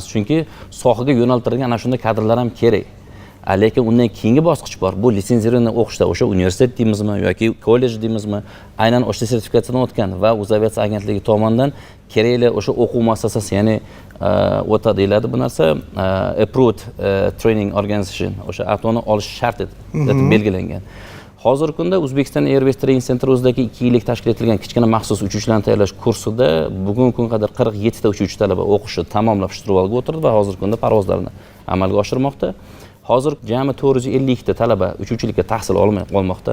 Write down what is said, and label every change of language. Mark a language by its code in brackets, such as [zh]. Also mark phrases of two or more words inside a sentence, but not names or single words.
[uz] Chunki sohaga yo'naltirilgan ana shunday kadrlar ham kerak. Lekin undan keyingi bosqich bor. Bu litsenziyani o'qishda o'sha universitet deymizmi yoki kollej deymizmi, aynan o'sha sertifikatsiyadan o'tgan va O'zaviatsiya agentligi tomonidan kerakli o'sha o'quv muassasasi, ya'ni o'ta deyiladi bu narsa, [en] approved training organization, [uz] o'sha atoni olish shart etib belgilangan. Hozirgi kunda O'zbekiston Airways Training Center o'zidagi 2 yillik tashkil etilgan kichkina maxsus uchuvchilarni tayyorlash kursida bugungi kunga qadar 47 ta uchuvchi talaba o'qishni tamomlab shturvalga o'tirdi va hozirgi kunda parvozlarni amalga oshirmoqda. Hozir jami 452 ta talaba uchuvchilikka tahsil olmay qolmoqda.